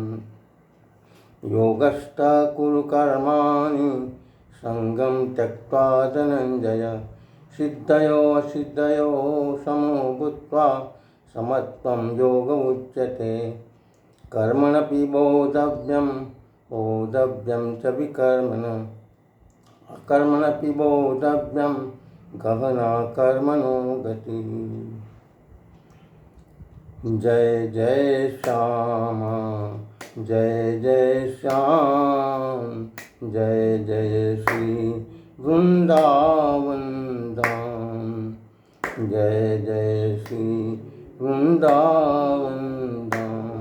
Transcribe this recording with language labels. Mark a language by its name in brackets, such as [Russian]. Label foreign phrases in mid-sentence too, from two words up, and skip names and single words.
[Sanskrit] योगस्थ कुरु कर्माणि सङ्गं त्यक्त्वा धनञ्जय सिद्धयो असिद्धयो समो भूत्वा समत्वं योग उच्यते। कर्मणपि बोद्धव्यं च विकर्मण अकर्मणपि बोद्धव्यं गहना कर्मणो गतिः। [Hindi] जय जय श्याम जय जय श्याम जय जय श्री वृंदावन धाम जय जय श्री वृंदावन धाम